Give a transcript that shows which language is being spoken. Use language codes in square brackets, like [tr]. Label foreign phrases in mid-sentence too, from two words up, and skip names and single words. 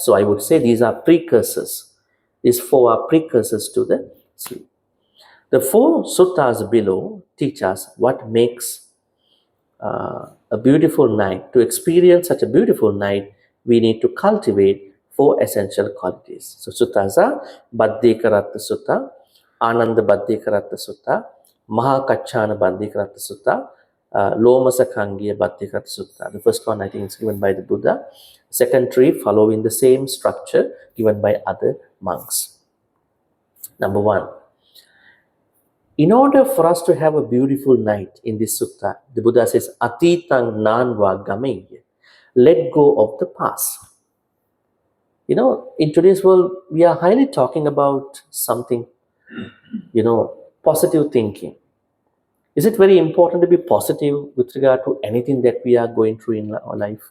[en] So I would say these are precursors. These four are precursors to the sleep. The four suttas below teach us what makes a beautiful night. To experience such a beautiful night, we need to cultivate four essential qualities. So suttas are Baddhikaratta Sutta, Ananda Baddhikaratta Sutta, Mahakachana Baddhikaratta Sutta, Lomasakangiya Baddhikaratta Sutta. The first one I think is given by the Buddha. Second three following the same structure given by other monks. Number one, in order for us to have a beautiful night in this sutta, the Buddha says, [pi] Atitang nanva gameya. [en] Let go of the past. In today's world, we are highly talking about something, positive thinking. Is it very important to be positive with regard to anything that we are going through in our life?